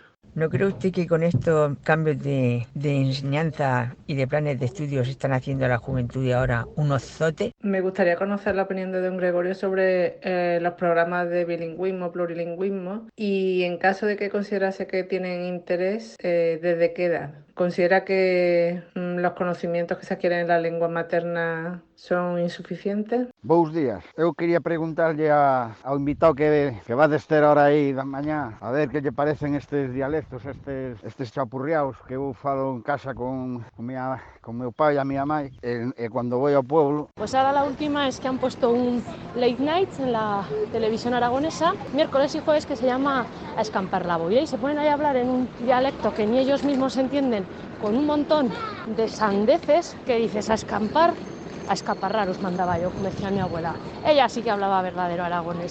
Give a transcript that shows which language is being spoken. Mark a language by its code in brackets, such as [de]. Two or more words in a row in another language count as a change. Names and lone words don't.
[es] ¿No cree usted que con estos cambios de enseñanza y de planes de estudios están haciendo a la juventud de ahora un zote? Me gustaría conocer la opinión de don Gregorio sobre los programas de bilingüismo, plurilingüismo, y en caso de que considerase que tienen interés, ¿desde qué edad? ¿Considera que los conocimientos que se adquieren en la lengua materna son insuficientes? [gl] Bons días. Eu quería preguntarlle ao invitado que va a estar ahora aí da mañá, a ver que lle parecen estes dialectos, estes chapurriaos que eu falo en casa con meu pai e a miña mãe, e cando voy ao pueblo. [es] Pues ahora la última es que han puesto un late night en la televisión aragonesa, miércoles y jueves, que se llama A escampar la boya, y se ponen ahí a hablar en un dialecto que ni ellos mismos entienden, con un montón de sandeces que dices a escampar. a escaparrar, os mandaba yo, como decía mi abuela. Ella sí que hablaba verdadero aragonés.